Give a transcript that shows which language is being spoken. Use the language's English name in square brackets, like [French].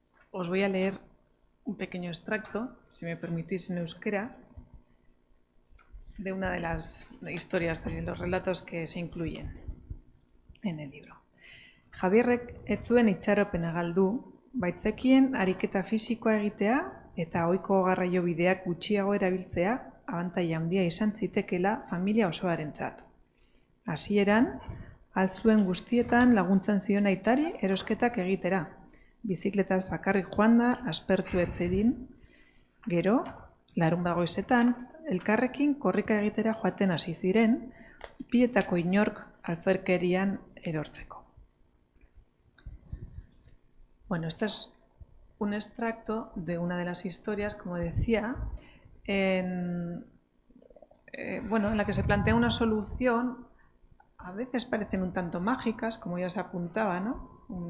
[Spanish] Os voy a leer un pequeño extracto, si me permitís, en euskera, de una de las historias, de los relatos que se incluyen en el libro. [Basque] Javierrek ez zuen itxaropena galdu, baitzekien ariketa fisikoa egitea eta ohiko garraiobideak gutxiago erabiltzea abantaila handia izan zitekeela familia osoarentzat. Hasieran, altzuen guztietan laguntzen zion aitari erosketak egitera. Bizikletaz bakarrik joan da, aspertu etzedin. Gero, larunbat goizetan, elkarrekin korrika egitera joaten hasi ziren, bietako inork alferkerian erortzeko. [Spanish] Bueno, esto es un extracto de una de las historias, como decía, en la que se plantea una solución. A veces parecen un tanto mágicas, como ya se apuntaba, ¿no?